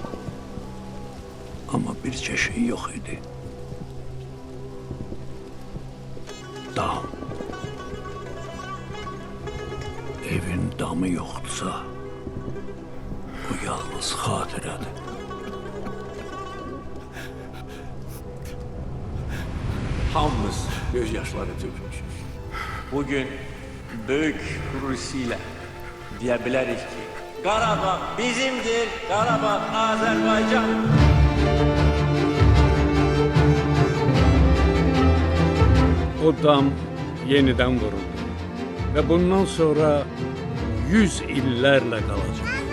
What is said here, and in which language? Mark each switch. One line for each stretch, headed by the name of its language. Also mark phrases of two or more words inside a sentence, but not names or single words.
Azerbaijani: Amma bircə şey yox idi. Dam. Evin damı yoxdursa, bu yalnız xatirədir. Hamımız göz yaşları tökmüşüz.
Turkish: Bugün büyük gururuyla diyebiliriz ki Qarabağ bizimdir, Qarabağ Azerbaycan. O dam yeniden vuruldu ve bundan sonra 100 illerle kalacak.